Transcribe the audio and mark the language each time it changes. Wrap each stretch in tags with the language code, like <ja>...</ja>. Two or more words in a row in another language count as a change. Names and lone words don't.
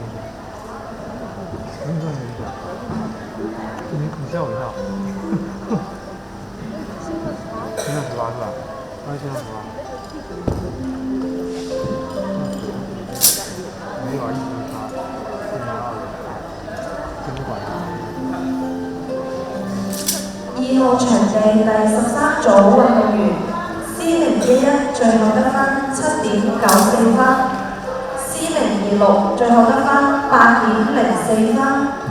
<zh>给你放一个。你吓我一跳。现在18是吧？现在18。没有啊，一直差，4.2人，真不管他。 2 號場地第13組運動員 C011最後得分7.94分，C026最後得分8.04分。</zh>